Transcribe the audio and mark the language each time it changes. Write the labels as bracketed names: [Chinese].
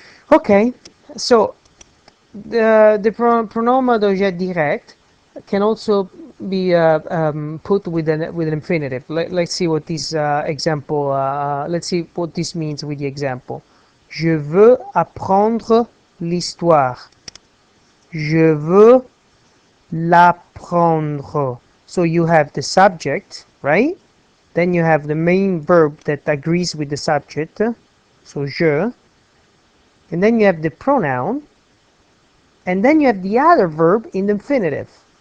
[English] Okay, so the pronoun d'objet direct can also be put with an infinitive. Let's see what this example. Let's see what this means with the example. [French] Je veux apprendre l'histoire. Je veux l'apprendre. [English] So you have the subject, right? Then you have the main verb that agrees with the subject. So je. And then you have the pronoun. And then you have the other verb in the infinitive.